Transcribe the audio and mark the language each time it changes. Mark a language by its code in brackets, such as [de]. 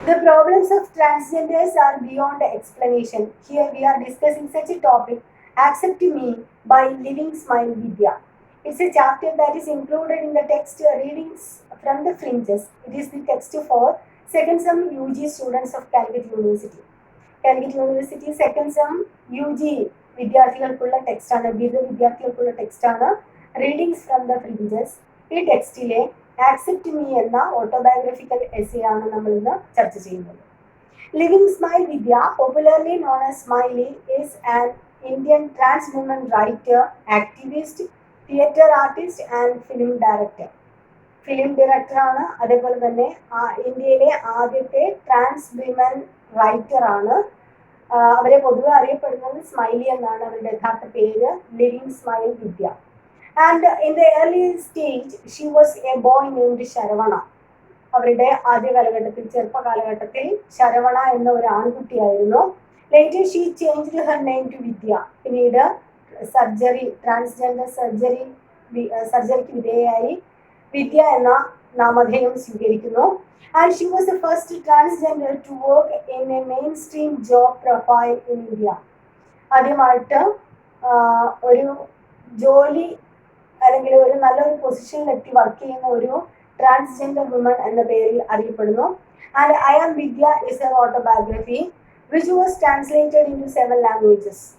[en] The problems of transgenders are beyond explanation. Here we are discussing such a topic, Accept Me by Living Smile Vidya. It's a chapter that is included in the text Readings from the Fringes. It is the text for second sem UG students of Calicut University. Calicut University second sem UG [ml] വിദ്യാർത്ഥികൾക്കുള്ള ടെക്സ്റ്റാണ്, ബിരുദ വിദ്യാർത്ഥികൾക്കുള്ള ടെക്സ്റ്റാണ് readings from the fringes. ഈ ടെക്സ്റ്റിലെ accept me എന്ന autobiographical essay ആണ് നമ്മൾ ഇന്ന് ചർച്ച ചെയ്യുന്നത്. [en] Living smile Vidya, popularly known as Smiley, is an Indian trans woman writer, activist, theatre artist and film director. [ml] Film ഡയറക്ടറാണ്, അതേപോലെ തന്നെ ഇന്ത്യയിലെ ആദ്യത്തെ ട്രാൻസ് വിമൻ റൈറ്ററാണ്. അവരെ പൊതുവെ അറിയപ്പെടുന്നത് സ്മൈലി എന്നാണ്, അവരുടെ യഥാർത്ഥ പേര് living smile Vidya. [en] And in the early stage, she was a boy named Sharavana. [ml] അവരുടെ ആദ്യ കാലഘട്ടത്തിൽ, ചെറുപ്പ കാലഘട്ടത്തിൽ ശരവണ എന്ന ഒരു ആൺകുട്ടിയായിരുന്നു. [en] Later she changed her name to Vidya. [ml] പിന്നീട് ട്രാൻസ്ജെൻഡർ സർജറിക്ക് വിധേയയായി വിദ്യ എന്ന നാമധേയം സ്വീകരിക്കുന്നു. [en] And she was the first transgender to work in a mainstream job profile in India. [ml] ആദ്യമായിട്ട് ഒരു ജോലി അല്ലെങ്കിൽ ഒരു നല്ലൊരു പൊസിഷനിലെത്തി വർക്ക് ചെയ്യുന്ന ഒരു ട്രാൻസ്ജെൻഡർ വുമൺ എന്ന പേരിൽ അറിയപ്പെടുന്നു. [en] And I am Vidya is a autobiography which was translated into 7 languages.